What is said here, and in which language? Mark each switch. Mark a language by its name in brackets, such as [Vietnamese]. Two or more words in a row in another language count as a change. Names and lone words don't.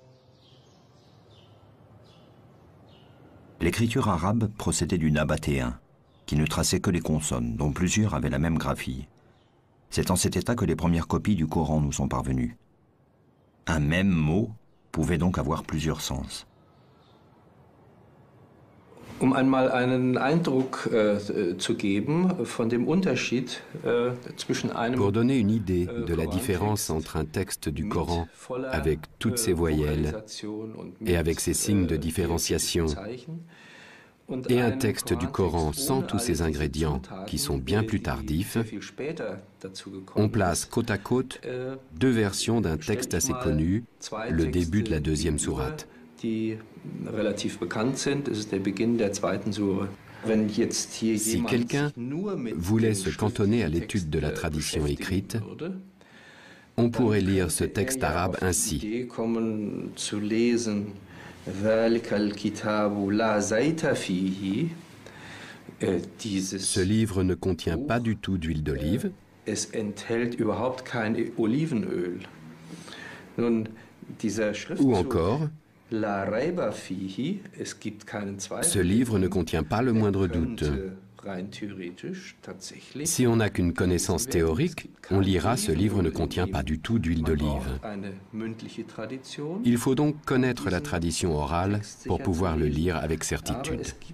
[French] L'écriture arabe procédait du nabatéen, qui ne traçait que les consonnes, dont plusieurs avaient la même graphie. C'est en cet état que les premières copies du Coran nous sont parvenues. Un même mot pouvait donc avoir plusieurs sens. [German] Um einmal einen Eindruck zu geben von dem Unterschied zwischen einem [French] Pour donner une idée de la différence entre un texte du Coran avec toutes ses voyelles et avec ses signes de différenciation et un texte du Coran sans tous ces ingrédients qui sont bien plus tardifs, on place côte à côte deux versions d'un texte assez connu, le début de la deuxième sourate. [German] Die relativ bekannt sind. Es ist der Beginn der zweiten Sure. Wenn jetzt hier [French] Si quelqu'un voulait se cantonner à l'étude de la tradition écrite, on pourrait lire ce texte arabe ainsi. Ce livre ne contient pas du tout d'huile d'olive. [German] Es enthält überhaupt kein Olivenöl. Nun, dieser [French] Ou encore, ce livre ne contient pas le moindre doute. Si on n'a qu'une connaissance théorique, on lira ce livre ne contient pas du tout d'huile d'olive. Il faut donc connaître la tradition orale pour pouvoir le lire avec certitude.